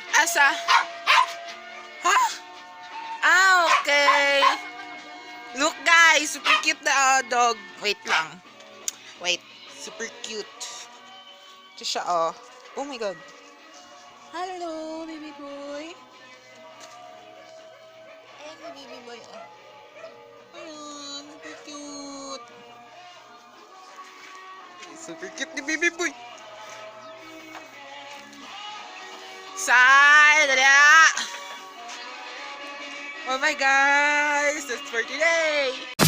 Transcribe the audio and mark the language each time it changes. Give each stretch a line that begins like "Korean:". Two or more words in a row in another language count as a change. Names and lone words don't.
Filipino: Asa? Ha? Okay.
English: Look guys, super cute na dog. Wait lang. Wait, super cute.
Filipino: Ito siya
English: Oh my god. Hello, baby boy. Ayan, baby boy Ayan, super cute. Super cute ni baby boy.
Filipino: Say, dali.
English: Oh my guys, that's for today.